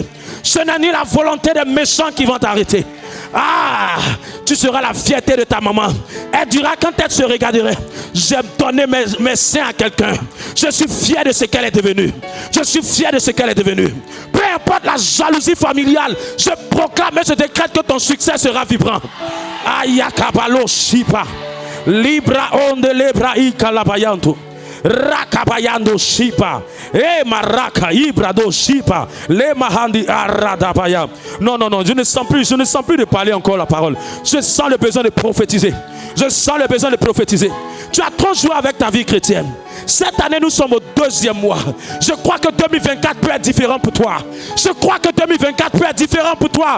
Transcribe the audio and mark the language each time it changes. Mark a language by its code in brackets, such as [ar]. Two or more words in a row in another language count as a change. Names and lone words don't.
[fr] Ce n'est ni la volonté des méchants qui vont t'arrêter. Ah, tu seras la fierté de ta maman. Elle dira quand elle se regarderait, j'ai donné mes seins à quelqu'un. Je suis fier de ce qu'elle est devenue. Je suis fier de ce qu'elle est devenue. Peu importe la jalousie familiale, je proclame et je décrète que ton succès sera vibrant. Ayakabalo shipa. Libra onde lebra ikalabayantu. Rakabayando shipa. Maraka ibrado shipa. Le mahandi aradabaya. Non, je ne sens plus de parler encore la parole. Je sens le besoin de prophétiser. Je sens le besoin de prophétiser. Tu as trop joué avec ta vie chrétienne. Cette année, nous sommes au 2e mois. Je crois que 2024 peut être différent pour toi. Je crois que 2024 peut être différent pour toi.